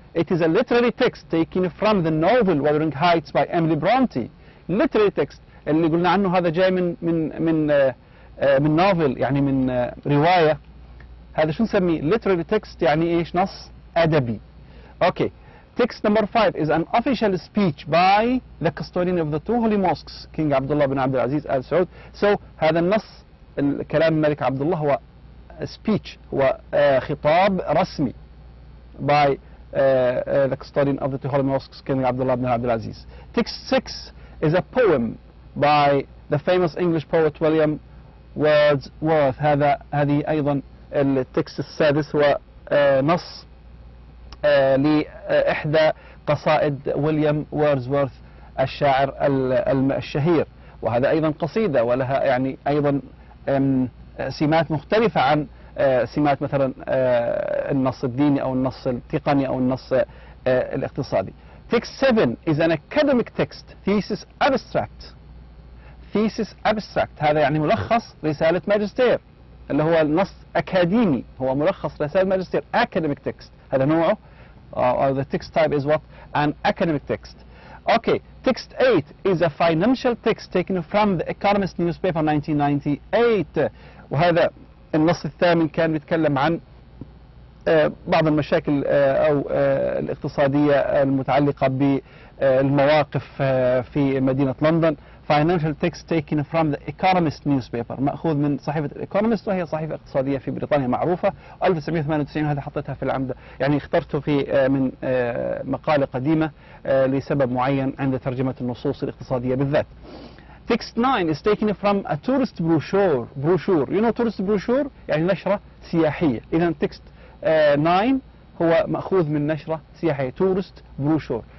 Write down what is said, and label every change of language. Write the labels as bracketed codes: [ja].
[en] It is a literary text taken from the novel Wuthering Heights by Emily Bronte. literary text [ar] اللي قلنا عنه هذا جاي من novel، يعني من رواية. هذا شو نسميه؟ [en] literary text [ar] يعني ايش؟ نص أدبي. [en] Okay. Text number 5 is an official speech by the custodian of the two holy mosques, King Abdullah bin Abdul Aziz Al Saud. [ar] So هذا النص الكلام الملك عبد الله هو speech، هو خطاب رسمي [en] by the custodian of the two holy mosques, [ar] King Abdullah bin Abdul Aziz. [en] Text 6 is a poem by the famous English poet William Wordsworth. [ar] هذه أيضا التكست السادس هو نص لإحدى قصائد ويليام ووردزورث الشاعر الشهير، وهذا أيضا قصيدة ولها يعني أيضا سمات مختلفة عن سمات مثلا النص الديني أو النص التقني أو النص الاقتصادي. [en] Text 7 is an academic text, thesis abstract. thesis abstract [ar] هذا يعني ملخص رسالة ماجستير، اللي هو النص أكاديمي، هو ملخص رسالة ماجستير [en] academic text، [ar] هذا نوعه. [en] The text type is what? An academic text. Okay, text 8 is a financial text taken from the Economist newspaper 1998. [ar] وهذا النص الثامن كان بيتكلم عن بعض المشاكل أو الاقتصادية المتعلقة بالمواقف في مدينة لندن. [en] Financial text taken from the Economist newspaper، [ar] مأخوذ من صحيفة الإيكونومست، وهي صحيفة اقتصادية في بريطانيا معروفة. 1998 هذا حطيتها في العمدة، يعني اخترته في من مقالة قديمة لسبب معين عند ترجمة النصوص الاقتصادية بالذات. [en] Text 9 is taken from a tourist brochure. You know tourist brochure [ar] يعني نشرة سياحية. إذا text 9 هو مأخوذ من نشرة سياحية [en] tourist brochure.